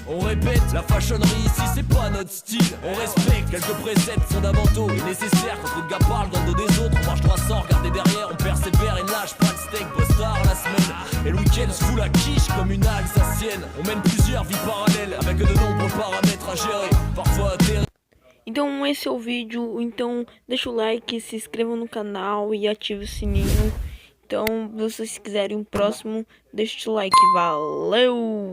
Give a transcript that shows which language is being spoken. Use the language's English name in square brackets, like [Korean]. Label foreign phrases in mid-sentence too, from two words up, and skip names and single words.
[French] On répète, la fashionnerie ici c'est pas notre style. On respecte quelques préceptes fondamentaux et nécessaires. Quand trop de gars parlent dans le dos des autres, on marche droit sans regarder derrière. On persévère et lâche pas le steak, boss tard la semaine. Et le week-end se fout la quiche comme une Alsacienne. On mène plusieurs vies parallèles avec de nombreux paramètres à gérer, parfois terribles. [Portuguese] Então esse é o vídeo, então deixa o like, se inscreva no canal e ative o sininho. Então, se vocês quiserem um próximo, deixa o like, valeu!